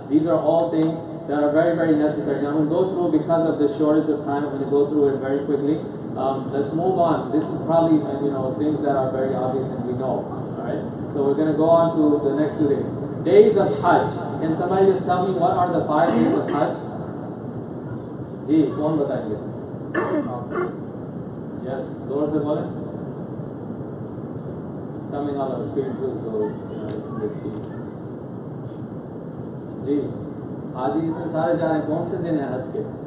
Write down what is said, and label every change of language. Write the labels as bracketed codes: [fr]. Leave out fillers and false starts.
[en] These are all things that are very, very necessary. Now I'm going to go through, because of the shortage of time, I'm going to go through it very quickly. Let's move on. This is probably things that are very obvious and we know. Alright? So we're going to go on to the next 2 days. Days of Hajj. Can somebody just tell me what are the 5 days of Hajj? [hi] जी कौन बताएंगे? [en] Yes, [hi] जोर से बोलें. [en] It's coming out of the screen too, so let's see. [hi] जी, आज ही इतने सारे जा रहे हैं. कौन से दिन है हज के?